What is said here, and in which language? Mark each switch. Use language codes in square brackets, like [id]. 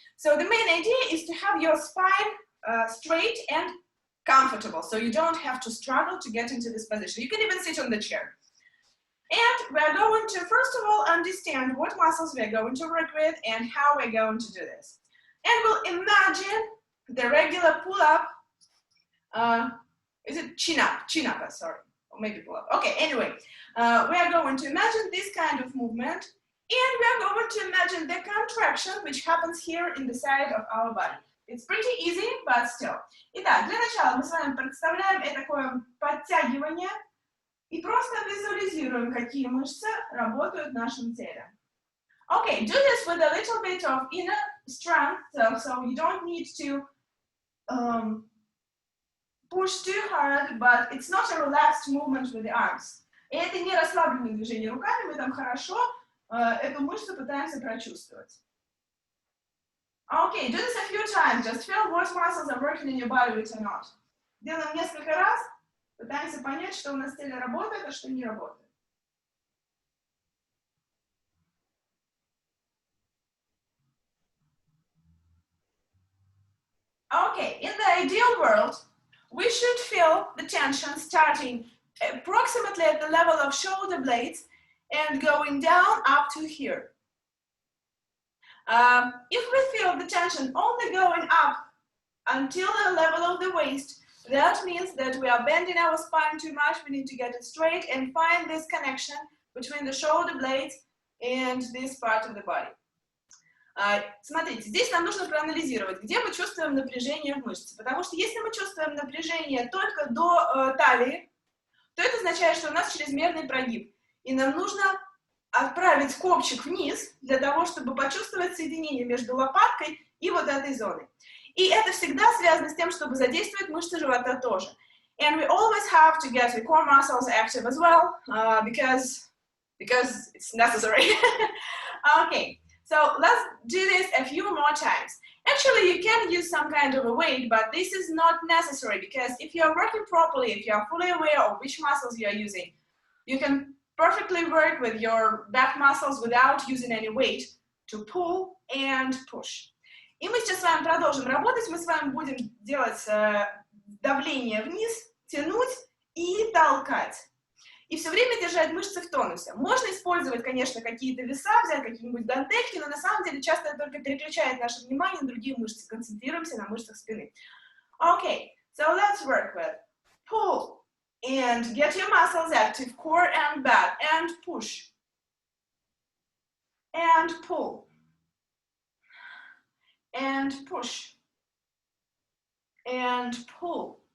[en] So the main idea is to have your spine straight and comfortable, so you don't have to struggle to get into this position. You can even sit on the chair. And we're going to, first of all, understand what muscles we're going to work with and how we're going to do this. And we'll imagine the regular pull-up Is it chin up? Chin up, sorry. Or maybe pull up. Okay, anyway, we are going to imagine this kind of movement, and we are going to imagine the contraction which happens here in the side of our body. It's pretty easy, but still. [ru] Итак, для начала мы с вами представляем такое подтягивание и просто визуализируем, какие мышцы работают в нашем теле. [en] Okay, do this with a little bit of inner strength, so you don't need to push too hard, but it's not a relaxed movement with the arms. [ru] И это не расслабленное движение руками, мы там хорошо эту мышцу пытаемся прочувствовать. [en] Okay, do this a few times, just feel what muscles are working in your body which are not. [ru] Делаем несколько раз, пытаемся понять, что у нас в теле работает, а что не работает. [en] Okay, in the ideal world, we should feel the tension starting approximately at the level of shoulder blades and going down up to here. If we feel the tension only going up until the level of the waist, that means that we are bending our spine too much. We need to get it straight and find this connection between the shoulder blades and this part of the body. [ru] Смотрите, здесь нам нужно проанализировать, где мы чувствуем напряжение в мышце. Потому что если мы чувствуем напряжение только до талии, то это означает, что у нас чрезмерный прогиб. И нам нужно отправить копчик вниз для того, чтобы почувствовать соединение между лопаткой и вот этой зоной. И это всегда связано с тем, чтобы задействовать мышцы живота тоже. [en] And we always have to get the core muscles active as well, because it's necessary. Okay. So let's do this a few more times. Actually, you can use some kind of a weight, but this is not necessary because if you are working properly, if you are fully aware of which muscles you are using, you can perfectly work with your back muscles without using any weight to pull and push. [ru] И мы сейчас с вами продолжим работать. Мы с вами будем делать давление вниз, тянуть и толкать. И все время держать мышцы в тонусе. Можно использовать, конечно, какие-то веса, взять какие-нибудь гантельки, но на самом деле часто это только переключает наше внимание на другие мышцы. Концентрируемся на мышцах спины. [en] Okay, so let's work with pull and get your muscles active, core and back, and push. And pull. And push. And pull.